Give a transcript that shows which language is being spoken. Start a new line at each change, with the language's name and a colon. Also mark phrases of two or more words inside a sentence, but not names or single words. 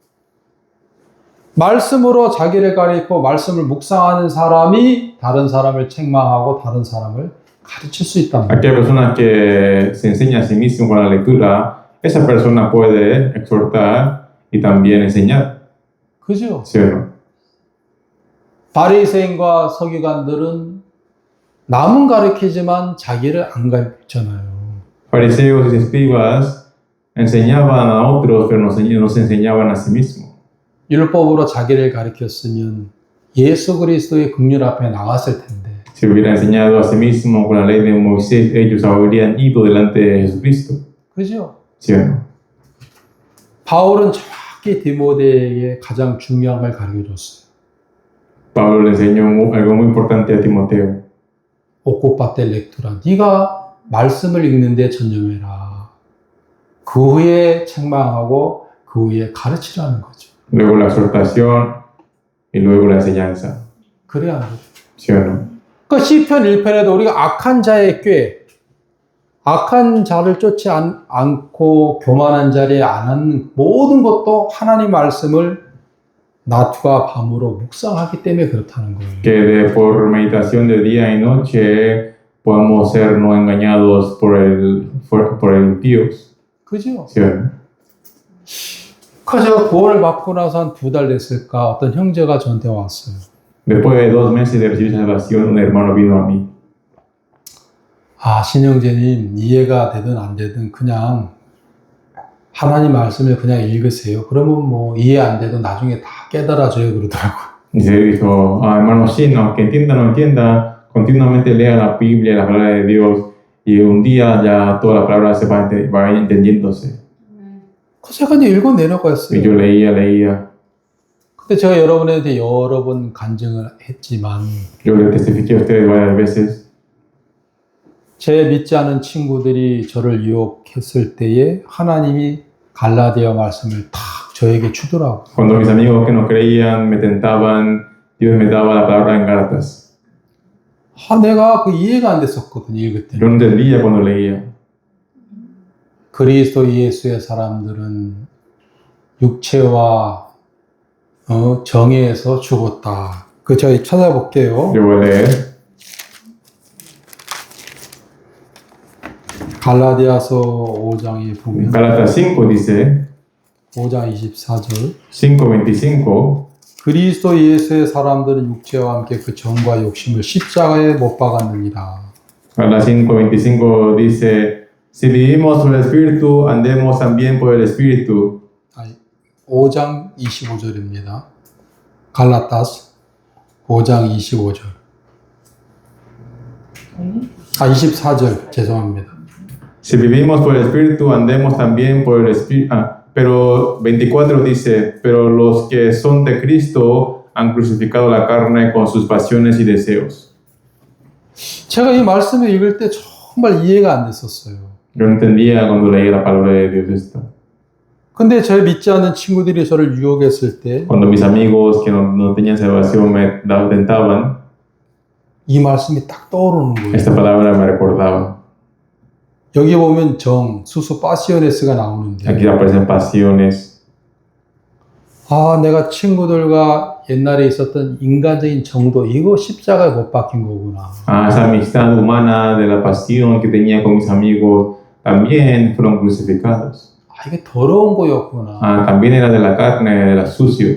Korean: 말씀으로 자기를 가리고 말씀을 묵상하는 사람이 다른 사람을 책망하고 다른 사람을 가르칠 수 있단 말이에요.
Spanish: Aquella persona que se enseña a sí mismo con la lectura, esa persona puede exhortar y también enseñar.
Korean: 그죠?
Spanish: ¿Sí o no?
Korean: 바리새인과 서기관들은 남은 가르치지만 자기를 안 가르치잖아요.
Spanish: Fariseos y escribas enseñaban a otros, pero no se enseñaban a sí mismos.
Korean: 율법으로 자기를 가르쳤으면 예수 그리스도의 긍휼 앞에 나갔을 텐데
Spanish: Si hubiera enseñado a sí mismo con la ley de Moisés, ellos habrían ido delante de Jesucristo.
Korean: 그죠?
Spanish: ¿Sí o no?
Korean: 바울은 정확히 디모데에게 가장 중요한 걸 가르쳐줬어요.
Spanish: Pablo le enseñó algo muy importante a Timoteo. ocúpate lectura.
Korean: 네가 말씀을 읽는데 전념해라. 그 후에 책망하고 그 후에 가르치라는 거죠.
Spanish: Luego la exhortación y luego la enseñanza.
Korean: 그래야 하는 거죠.
Spanish: ¿Sí o no?
Korean: 그 시편 1편에도 우리가 악한 자의 꾀, 악한 자를 쫓지 않고 교만한 자리에 안 앉는 모든 것도 하나님 말씀을 낮과 밤으로 묵상하기 때문에 그렇다는 거예요.
Spanish: Que por meditación de día y noche podemos ser no engañados por el impío.
Korean: 그죠?
Spanish: ¿Sí o no?
Korean: 제가 구원을 받고 나서 한 2달 됐을까 어떤 형제가 저한테 왔어요.
Spanish: Después de 2 meses de recibir salvación, un hermano vino a mí.
Korean: 신형제님 이해가 되든 안 되든 그냥 하나님 말씀을 그냥 읽으세요. 그러면 뭐 이해 안 돼도 나중에 다 깨달아져요 그러더라고요.
Spanish: Y se dijo, hermano Shin, aunque entienda o no entienda, continuamente lea la Biblia, la palabra de Dios, y un día ya toda la palabra se va entendiéndose.
Korean: 그래서 제가 이제 읽어내려고
Spanish: Y
Korean: 했어요.
Spanish: yo leía.
Korean: 근데 제가 여러분한테 여러 번 간증을 했지만
Spanish: Yo le testifiqué a ustedes varias veces.
Korean: 제 믿지 않은 친구들이 저를 유혹했을 때에 하나님이 갈라디아 말씀을 탁 저에게 주더라고요.
Spanish: Cuando mis amigos que no creían me tentaban, Dios me daba la palabra en Gálatas.
Korean: 내가 그 이해가 안 됐었거든요, 읽을 때.
Spanish: Yo no entendía cuando leía.
Korean: 그리스도 예수의 사람들은 육체와 정의에서 죽었다. 그 저희 찾아볼게요.
Spanish: Yo voy a leer.
Korean: 갈라디아서 5장에 보면
Spanish: Gálatas 5 dice,
Korean: 5장 24절 5:25, 그리스도 예수의 사람들은 육체와 함께 그 정과 욕심을 십자가에 못 박았느니라.
Spanish: Gálatas 5:25 dice, si vivimos por el Espíritu, andemos también por el Espíritu.
Korean: 5장 25절입니다. 갈라타스 5장 25절. 24절 죄송합니다.
Spanish: Si vivimos por el Espíritu, andemos también por el Espíritu. Pero 24 dice, pero los que son de Cristo han crucificado la carne con sus pasiones y deseos.
Korean: 제가 이 말씀을 읽을 때 정말 이해가 안 됐었어요.
Spanish: Yo no entendía cuando leía la palabra de Dios esto.
Korean: 근데 제 믿지 않는 친구들이 저를 유혹했을 때
Spanish: Cuando mis amigos que no tenían salvación me tentaban,
Korean: 이 말씀이 딱 떠오르는 거예요.
Spanish: esta palabra me recordaba.
Korean: 여기 보면 정, 수수, 파시오네스가 나오는데
Spanish: Aquí aparecen pasiones.
Korean: 내가 친구들과 옛날에 있었던 인간적인 정도 이거 십자가에 못 박힌 거구나.
Spanish: Esa amistad humana de la pasión que tenía con mis amigos también fueron crucificados.
Korean: 이게 더러운 거였구나.
Spanish: También era de la carne, era sucio.